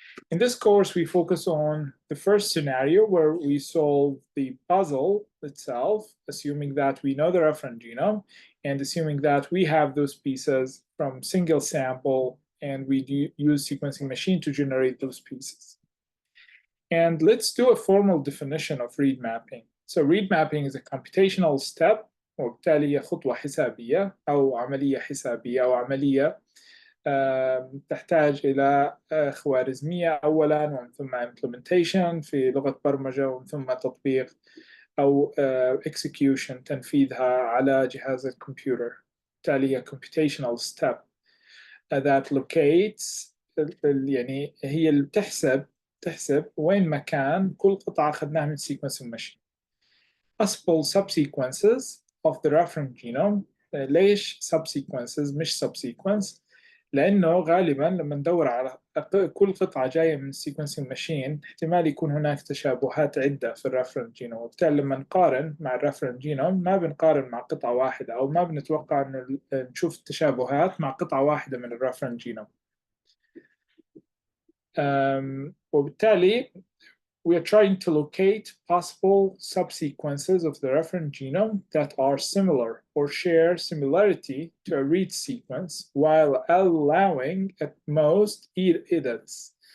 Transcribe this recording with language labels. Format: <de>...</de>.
<en>In this course, we focus on the first scenario where we solve the puzzle itself, assuming that we know the reference genome and assuming that we have those pieces from single sample, and we use sequencing machine to generate those pieces. And let's do a formal definition of read mapping. So read mapping is a computational step،</en> <ar>وبالتالي هي خطوة حسابية أو عملية حسابية أو عملية تحتاج إلى خوارزمية أولا، ومن ثم implementation في لغة برمجة، ومن ثم تطبيق أو execution تنفيذها على جهاز الكمبيوتر. بالتالي هي</ar> <en>computational step that locates،</en> <ar>يعني هي اللي تحسب وين مكان كل قطعة أخذناها من sequencing machine.</ar> <en>possible subsequences of the reference genome.</en> <ar>ليش subsequences مش subsequence؟ لأنه غالبا لما ندور على كل قطعة جاية من السيكونسينج ماشين احتمال يكون هناك تشابهات عدة في الريفرنس جينوم، وبالتالي لما نقارن مع الريفرنس جينوم ما بنقارن مع قطعة واحدة، أو ما بنتوقع أن نشوف التشابهات مع قطعة واحدة من الريفرنس جينوم.</ar> <en>وبالتالي we are trying to locate possible subsequences of the reference genome that are similar or share similarity to a read sequence while allowing at most e-edits.</en>